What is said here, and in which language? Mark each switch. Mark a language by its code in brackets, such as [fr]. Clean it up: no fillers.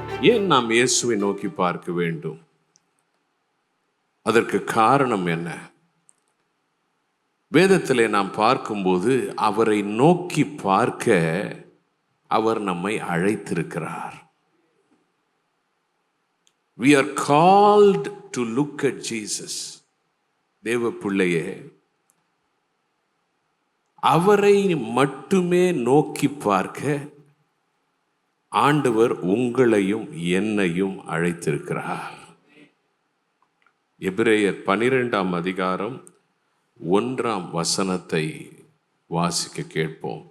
[ta] ஏன் நாம் இயேசுவை நோக்கி பார்க்க வேண்டும்? அதற்கு காரணம் என்ன? வேதத்திலே நாம் பார்க்கும்போது அவரை நோக்கி பார்க்க அவர் நம்மை அழைத்திருக்கிறார். [en] We are called to look at Jesus. [ta] தேவ பிள்ளையே, அவரை மட்டுமே நோக்கி பார்க்க ஆண்டவர் உங்களையும் என்னையும் அழைத்திருக்கிறார். எபிரேயர் 12ஆம் அதிகாரம் 1ஆம் வசனத்தை வாசிக்க கேட்போம்.